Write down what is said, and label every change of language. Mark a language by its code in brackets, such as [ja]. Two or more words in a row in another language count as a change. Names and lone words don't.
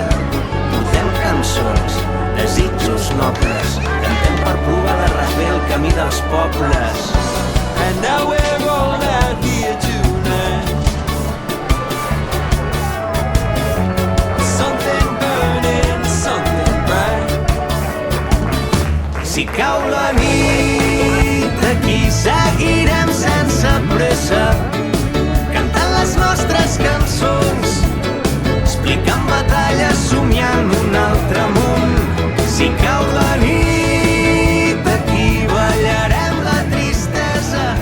[ca] Portem cançons, desitjos nobles, cantem per provar de refer el camí dels pobles. [en] And now we're all out here tonight. Something burning, something bright. [ca] Si cau la nit, aquí seguirem sense pressa, cantant les nostres cançons, explicant batalles, somiant un altre món. Si cau la nit, aquí ballarem la tristesa.